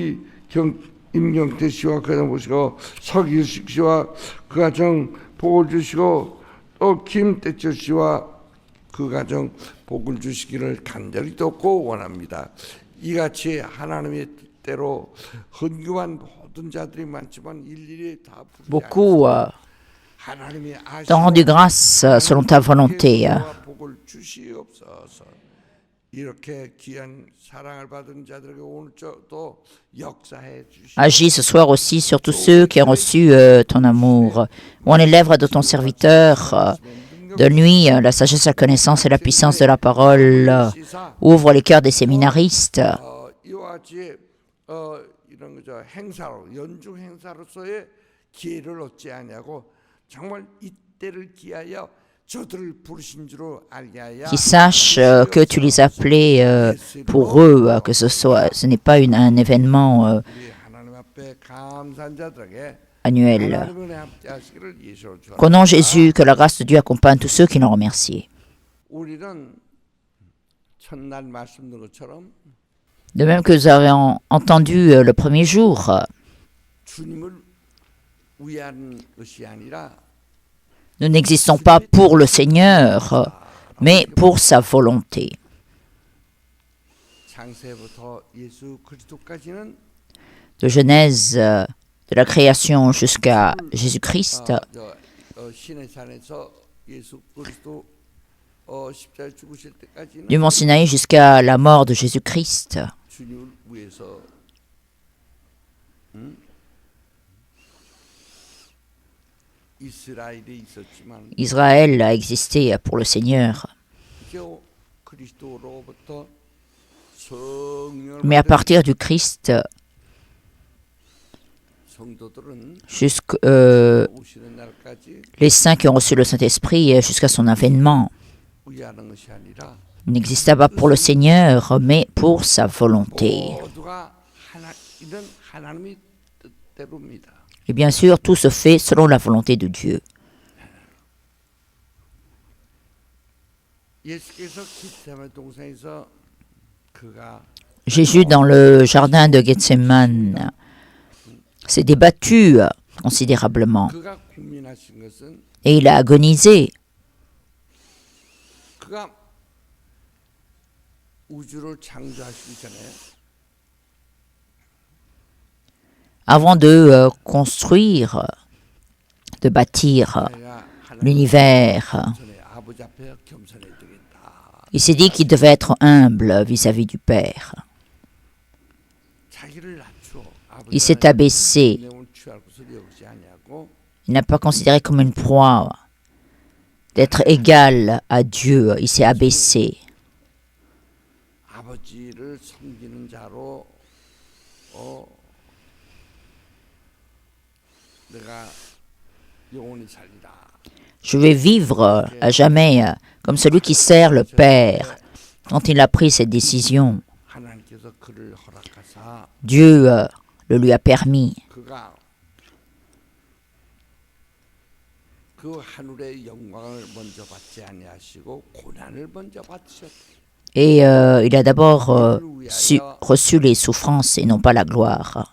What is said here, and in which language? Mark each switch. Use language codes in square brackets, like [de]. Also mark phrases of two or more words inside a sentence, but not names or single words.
[ko] 임경태 씨와 그 가정 보시고 석일식 씨와 그 가정 복을 주시고 또 김대철 씨와 그 가정 복을 주시기를 간절히 돕고 원합니다. 이같이 하나님의 뜻대로 헌금한 모든 자들이 많지만 일일이 다 부르지 [fr] Beaucoup [ko] 않습니다. 하나님이 [fr] t'ont rendu grâce selon ta volonté. [ko] 복을 주시옵소서. 이렇게 귀한 사랑을 받은 자들에게 오늘 또 역사해 주시옵소서. [fr] Agis ce soir aussi sur tous ceux qui ont reçu ton amour. Où en est l'œuvre de ton serviteur. Donne-lui la sagesse, la connaissance et la puissance de la parole. Ouvre les cœurs des séminaristes. [ko] 이와 같이 이런 거죠 행사로 연중 행사로서의 기회를 얻지 아니하고 정말 이때를 기하여 저들을 부르신 줄로 알게 하여 [fr] Qui sachent que tu les as appelés pour eux, que ce n'est pas un événement [ko] 우리 하나님 앞에 감사한 자들에게 [fr] annuel. [ko] 하나님의 은혜 함께 하시기를 예수로 [fr] Qu'au nom de Jésus, que la grâce de Dieu accompagne tous ceux qui l'ont remercié. [ko] 우리는 첫날 말씀드린 것처럼 [fr] De même que nous avons entendu le premier jour, [ko] 주님을 위한 것이 아니라 [fr] nous n'existons pas pour le Seigneur, mais pour sa volonté. [ko] 창세부터 예수 그리스도까지는 [fr] De Genèse, de la création jusqu'à Jésus-Christ, [ko] 신의 산에서 예수 그리스도 십자가에 죽으실 때까지는 [fr] du Mont Sinaï jusqu'à la mort de Jésus-Christ, [ko] 주님을 위해서 이스라엘이 있었지만 [fr] Israël a existé pour le Seigneur. [ko] 그리스도로부터 성령을 [fr] Mais à [ko] 받은 [fr] partir du Christ, [ko] 성도들은 [fr] jusqu'aux [ko] 오시는 날까지 [fr] les saints qui ont reçu le Saint-Esprit jusqu'à son avènement, [ko] 위하는 것이 아니라 [fr] n'exista pas pour le Seigneur, mais pour sa volonté. [ko] 모두가 이런 하나님의 뜻대로입니다. [fr] Et bien sûr, tout se fait selon la volonté de Dieu. [ko] 예수께서 겟세마네 동산에서 그가 [fr] Jésus, dans le jardin de Gethsemane, s'est débattu considérablement [ko] 그가 고민하신 것은 [fr] et il a agonisé. [ko] 그가 우주를 창조하시기 전에 [fr] Avant de construire, de bâtir [ko] 내가 [fr] l'univers, [ko] 전에 아버지 앞에 겸손해야 되겠다. [fr] il s'est dit qu'il devait être humble vis-à-vis du Père. [ko] 자기를 낮추어 [fr] Il s'est abaissé. [ko] 내용을 취할 것을 여기지 아니하고 [fr] Il n'a pas considéré comme une proie d'être égal à Dieu. Il s'est abaissé. [ko] 아버지를 섬기는 자로 내가 영원히 살리라. [fr] Je vais vivre à jamais comme celui qui sert le Père. Quand il a pris cette décision, [ko] 하나님께서 그를 허락하사 [fr] Dieu le lui a permis. [ko] 그가 그 하늘의 영광을 먼저 받지 아니하시고 고난을 먼저 받으셨다. [fr] Et il a d'abord reçu les souffrances et non pas la gloire.